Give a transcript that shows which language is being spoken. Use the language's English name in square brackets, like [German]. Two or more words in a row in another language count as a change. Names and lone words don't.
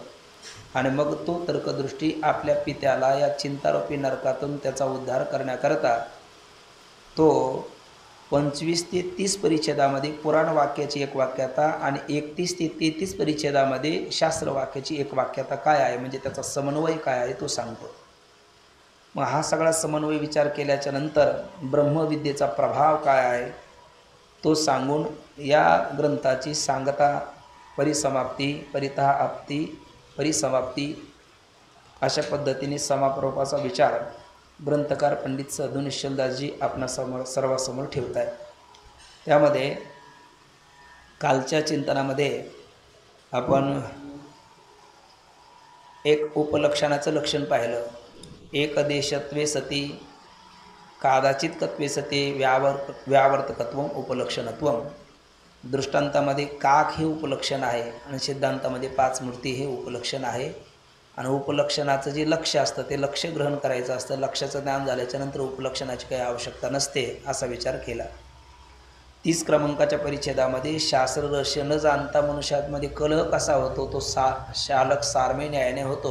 [Marathi] आणि मग तो तर्कदृष्टी आपल्या पित्याला या चिंतारूपी नरकातून त्याचा उद्धार करण्याकरता तो 25 ते 30 परिच्छेदामध्ये पुराण वाक्याची एक वाक्यता आणि 31 ते 33 परिच्छेदामध्ये शास्त्रवाक्याची एक वाक्यता काय आहे, म्हणजे त्याचा समन्वय काय आहे तो सांगतो। मग हा सगळा समन्वय विचार केल्याच्या नंतर ब्रह्मविद्येचा प्रभाव काय आहे तो सांगून या ग्रंथाची सांगता, परिसमाप्ती, [Sanskrit] परितः आपती, [Marathi] परिसमाप्ती अशा पद्धतीने समारोपाचा विचार ग्रंथकार पंडित साधू निश्चलदासजी आपणा सर्वांसमोर ठेवत आहेत। त्यामध्ये कालच्या चिंतनामध्ये आपण एक उपलक्षणाचं लक्षण पाहिलं। [Sanskrit] एकदेशत्वे सती कादाचित कत्वे सती व्यावर्तकत्व उपलक्षणत्व। [Marathi] दृष्टांतामध्ये काक हे उपलक्षण आहे आणि सिद्धांतामध्ये 5 मूर्ती हे उपलक्षण आहे। आणि उपलक्षणाचं जे लक्ष्य असतं ते लक्ष्य ग्रहण करायचं असतं। लक्ष्याचं ज्ञान झाल्याच्या नंतर उपलक्षणाची काही आवश्यकता नसते असा विचार केला। 30 क्रमांकाच्या परिच्छेदामध्ये शास्त्र रहस्य न जाणता मनुष्यामध्ये कलह कसा होतो तो शालक सारमेय न्यायाने होतो।